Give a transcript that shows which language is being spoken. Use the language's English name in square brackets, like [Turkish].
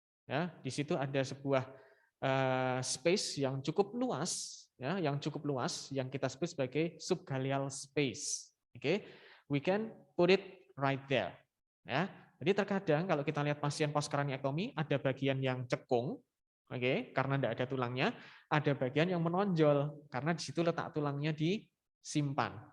[Indonesian] Ya, di situ ada sebuah space yang cukup luas, yang kita sebut sebagai subgaleal space. Oke. [English] We can put it right there. [Indonesian] Ya, jadi terkadang kalau kita lihat pasien postcraniectomy ada bagian yang cekung, oke, karena tidak ada tulangnya, ada bagian yang menonjol karena di situ letak tulangnya disimpan.